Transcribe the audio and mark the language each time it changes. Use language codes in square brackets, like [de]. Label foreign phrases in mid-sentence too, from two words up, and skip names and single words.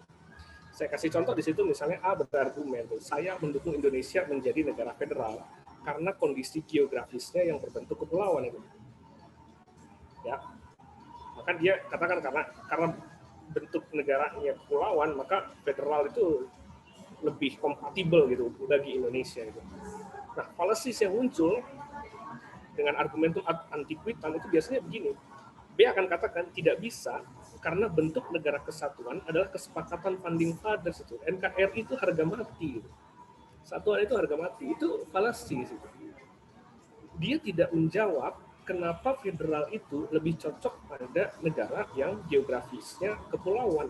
[id] Saya kasih contoh di situ, misalnya A berargumen, saya mendukung Indonesia menjadi negara federal karena kondisi geografisnya yang berbentuk kepulauan itu. Ya, maka dia katakan karena bentuk negaranya kepulauan, maka federal itu lebih kompatibel gitu bagi Indonesia gitu. Nah, fallacies yang muncul dengan [la] argumentum ad antiquitam [id] itu biasanya begini. B akan katakan tidak bisa karena bentuk negara kesatuan adalah kesepakatan [en] founding fathers [id] itu. NKRI itu harga mati. Satuan itu harga mati. Itu falasi. Dia tidak menjawab kenapa federal itu lebih cocok pada negara yang geografisnya kepulauan.